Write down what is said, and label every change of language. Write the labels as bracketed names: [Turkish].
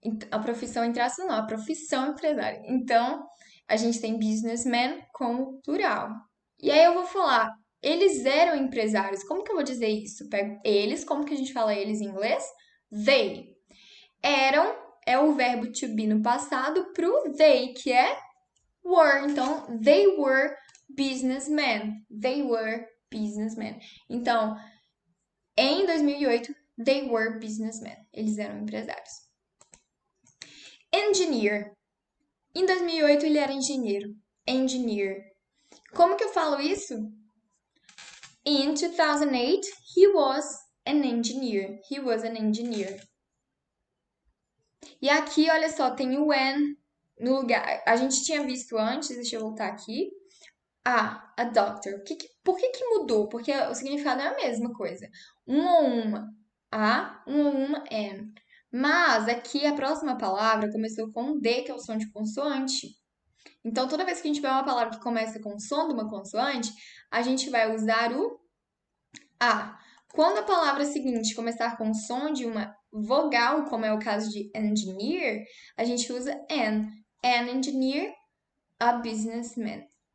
[Portuguese] A profissão entre aspas, não, a profissão empresário. Então, a gente tem businessman como plural. E aí eu vou falar, eles eram empresários. Como que eu vou dizer isso? Pego eles, como que a gente fala eles em inglês? They. Eram é o verbo to be no passado pro they, que é were. [English] Então, they were businessmen. They were businessmen. [Portuguese] Então, em [English] 2008, they were businessmen. [Portuguese] Eles eram empresários. Engineer. Em 2008, ele era engenheiro. Engineer. Como que eu falo isso? [English] In 2008, he was an engineer. He was an engineer. [Portuguese] E aqui, olha só, tem o when no lugar. A gente tinha visto antes, deixa eu voltar aqui. A doctor. Por que mudou? Porque o significado é a mesma coisa. Um ou uma. Um ou uma, an. Mas aqui a próxima palavra começou com um D, que é o som de consoante. Então, toda vez que a gente vê uma palavra que começa com o som de uma consoante, a gente vai usar o A. Quando a palavra seguinte começar com o som de uma vogal, como é o caso de engineer, a gente usa an. [English] An engineer, a businessman.